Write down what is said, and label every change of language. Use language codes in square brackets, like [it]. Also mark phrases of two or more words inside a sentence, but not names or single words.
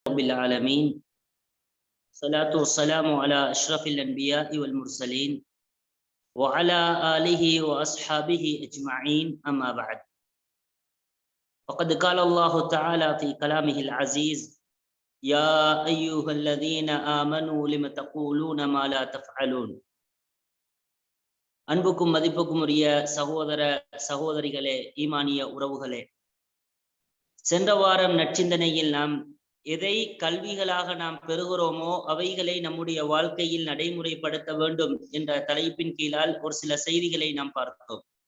[ar] رب العالمين صلاة والسلام على أشرف الأنبياء والمرسلين وعلى آله وأصحابه أجمعين أما بعد فقد قال الله تعالى في كلامه العزيز يا أيها الذين آمنوا لم تقولون ما لا تفعلون [ta] அன்புக்கும் மதிப்புக்கும் உரிய சகோதர சகோதரிகளே, ஈமானிய உறவுகளே, சென்ற வாரம் நற்சிந்தனையில் நாம் எதை கல்விகளாக நாம் பெறுகிறோமோ அவைகளை நம்முடைய வாழ்க்கையில் நடைமுறைப்படுத்த வேண்டும் என்ற தலைப்பின் கீழால் ஒரு சில செய்திகளை நாம் பார்த்தோம்.